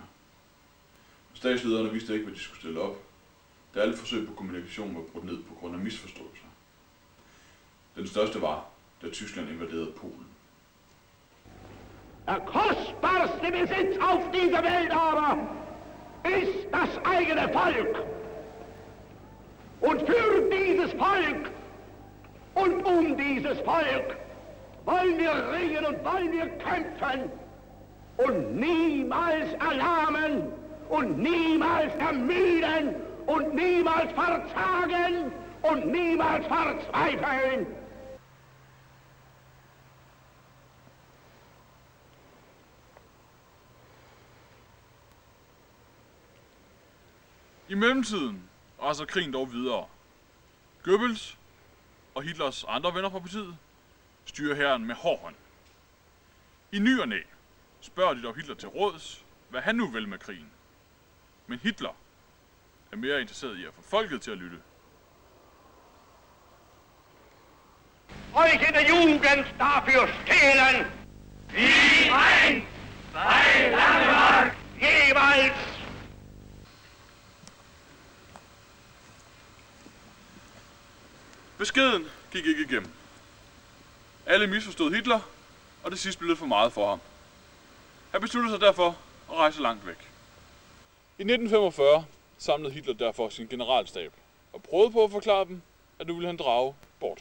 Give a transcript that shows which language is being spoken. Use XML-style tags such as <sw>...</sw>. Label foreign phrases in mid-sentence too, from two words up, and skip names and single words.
<da>Statslederne vidste ikke, hvad de skulle stille op, da alle forsøg på kommunikation var brudt ned på grund af misforståelser. Den største var, da Tyskland invaderede Polen.</da> <de>Der kostbarste Besitz auf dieser Welt aber ist das eigene Volk. Und für dieses Volk und um dieses Volk wollen wir ringen und wollen wir kämpfen und niemals erlahmen und niemals ermüden und niemals verzagen und niemals verzweifeln.</de> <da>I mellemtiden raser krigen dog videre. Goebbels og Hitlers andre venner fra partiet styrer hæren med hård hånd. I ny og næ spørger de dog Hitler til råds, hvad han nu vil med krigen. Men Hitler er mere interesseret i at få folket til at lytte.</da> <de>Euch in der Jugend dafür stehlen, wie ein, zwei Langemark jeweils.</de> <da>Beskeden gik ikke igennem. Alle misforstod Hitler, og det sidste blev lidt for meget for ham. Han besluttede sig derfor at rejse langt væk. I 1945 samlede Hitler derfor sin generalstab og prøvede på at forklare dem, at nu ville han drage bort.</da>